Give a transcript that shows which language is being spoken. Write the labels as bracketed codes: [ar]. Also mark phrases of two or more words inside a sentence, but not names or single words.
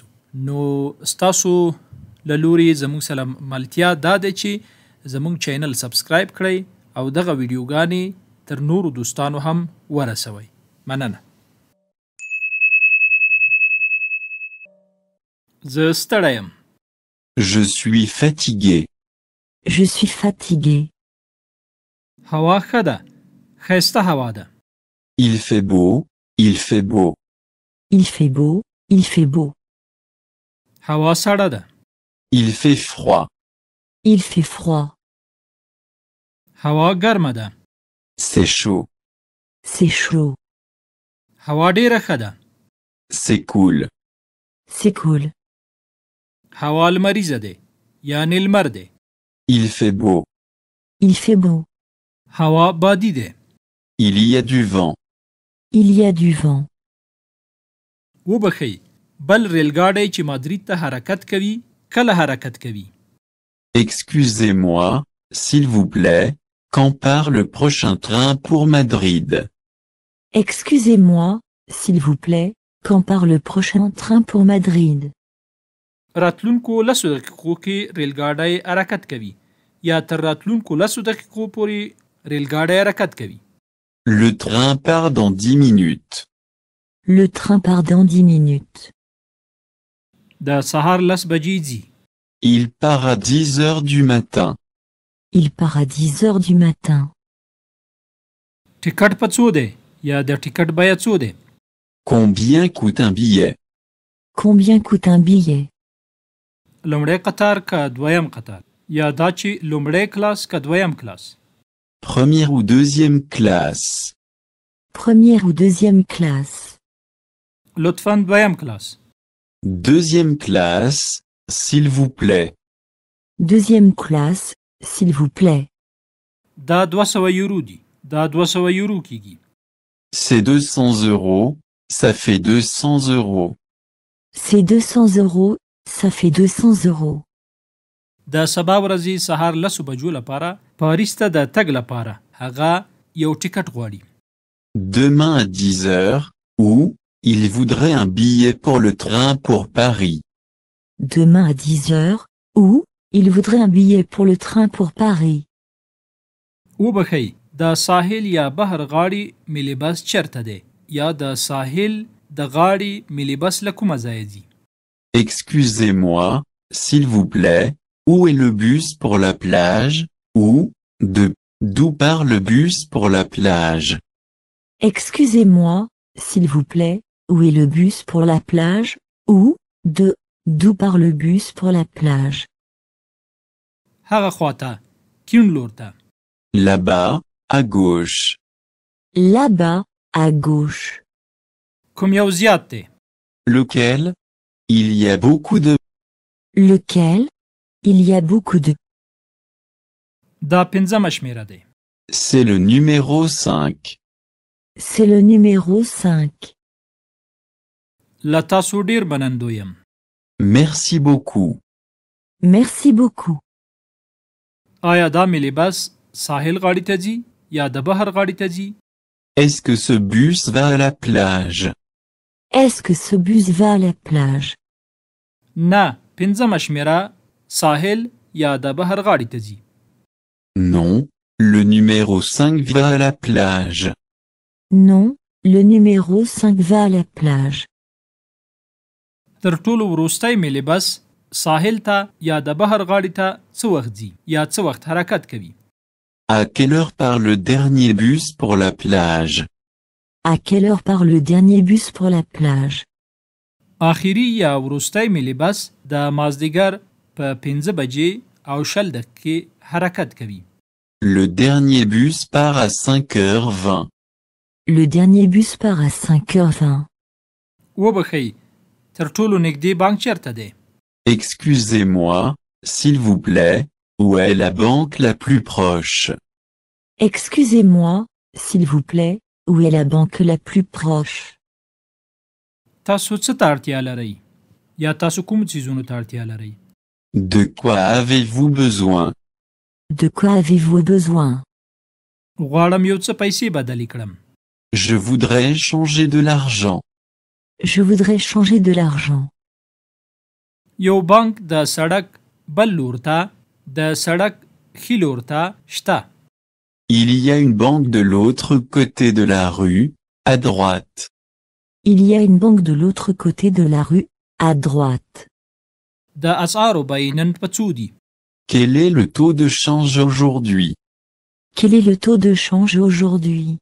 [ps] نو ستاسو له لوري زموږ سره ملتیا دا ده چې زموږ چینل سبسکرایب کړئ او دغه ویډیوګانې تر نورو دوستانو هم ورسوئ. مننه. زه ستړی یم. [fr] Je suis fatigué. Je suis fatigué. [ps] هوا ښه ده. ښایسته هوا ده. [fr] Il fait beau, il fait beau. Il fait beau, il fait beau. [ps] هوا سړه ده. [fr] Il fait froid. Il fait froid. [ps] هوا ګرمه ده. [fr] C'est chaud. C'est chaud. [ps] هوا ډیره ښه ده. [fr] C'est cool. C'est cool. [ps] هوا لمریزه ده. یعنی لمر ده. [fr] Il fait beau. Il fait beau. [ps] هوا بادي ده. [fr] Il y a du vent. Il y a du vent. [ps] وبخئ بل ریلګاډی چې مادرید ته حرکت کوي کله حرکت کوي؟ [fr] Excusez-moi, s'il vous plaît, quand part le prochain train pour Madrid? Excusez-moi, s'il vous plaît, quand part le prochain train pour Madrid? [ps] راتلونکو لسو دقیقو کې ریلګاډی حرکت کوي یا تر راتلونکو لسو دقیقو پورې ریلګاډی حرکت کوي. [fr] Le train part dans 10 minutes. Le train part dans 10 minutes. [ps] د سهار 10 بجې ځي. [fr] Il part à 10 heures du matin. Il part à 10 heures du matin. [ps] ټیکټ په څو دی یا د ټیکټ بیه څو دی؟ [fr] Combien coûte un billet? Combien coûte un billet? [ps] لومړی قطار که دویم قطار یا دا چې لومړی کلاس که دویم کلاس؟ [fr] Première ou deuxième classe? Première ou deuxième classe? [ps] لطفاً دویم کلاس. [fr] Deuxième classe, s'il vous plaît. Deuxième classe, s'il vous plaît. [ps] دا 200 یورو دی. دا 200 یورو کیږي. [fr] C'est 200 euros, ça fait 200 euros. C'est 200 euros, ça fait 200 euros. [ps] د سبا ورځې سهار 10 بجو لپاره پاریس ته د تګ لپاره هغه یو ټیکټ غواړي. [fr] Demain à 10 heures, ou, il voudrait un billet pour le train pour Paris. Demain à 10 heures, ou, il voudrait un billet pour le train pour Paris. [ps] وبخئ د ساحل یا بحر غاړي ملي بس چیرته دی یا د ساحل د غاړي ملي بس له کومه ځایه ځي؟ [fr] Excusez-moi, s'il vous plaît, où est le bus pour la plage, ou, d'où part le bus pour la plage? Excusez-moi, s'il vous plaît, où est le bus pour la plage, ou, d'où part le bus pour la plage? [ps] هغه خواته کیڼ لور ته. [fr] Là-bas, à gauche. Là-bas, à gauche. [ps] کوم یو زیات دی؟ [fr] Lequel? Il y a beaucoup de... Lequel? Il y a beaucoup de... [ps] دا پنځمه شمیره دی. [fr] C'est le numéro 5. C'est le numéro 5. [ps] له تاسو ډیر منندوی یم. [fr] Merci beaucoup. Merci beaucoup. [ps] آیا دا ملي بس ساحل غاړي ته ځي یا د بحر غاړي ته ځي؟ [fr] Est-ce que ce bus va à la plage? Est-ce que ce bus va à la plage? [ps] نه پنځمه شمیره ساحل یا د بحر غاړي ته ځي. [fr] Non, le numéro 5 va à la plage. Non, le numéro 5 va à la plage. [ps] تر ټولو وروستی ملي بس ساحل ته یا د بحر غاړي ته څه وخت ځي یا څه وخت حرکت کوي؟ [fr] À quelle heure part le dernier bus pour la plage? À quelle heure part le dernier bus pour la plage? [ps] آخري یا وروستی ملي بس د مازدیګر په 15 بجې او 20 دقیقې حرکت کوي. [fr] Le dernier bus part à 5h20. Le dernier bus part à 5h20. [ps] وبخئ تر ټولو نږدې بانک چیرته دی؟ [fr] Excusez-moi, s'il vous plaît, où est la banque la plus proche? Excusez-moi, s'il vous plaît, où est la banque la plus proche? [ps] تاسو څه ته اړتیا لرئ؟ یا تاسو کوم څیزونو ته اړتیا لرئ؟ [fr] De quoi avez-vous besoin? De quoi avez-vous besoin? [ps] غواړم یو څه پیسې بدلې کړم. [fr] Je voudrais changer de l'argent. Je voudrais changer de l'argent. [ps] یو بانک د سړک بل لور ته د سړک ښي لور ته شته. [fr] Il y a une banque de l'autre côté de la rue, à droite. Il y a une banque de l'autre côté de la rue, à droite. [ps] د اسعارو بیې نن په څو دي؟ [fr] Quel est le taux de change aujourd'hui? Quel est le taux de change aujourd'hui?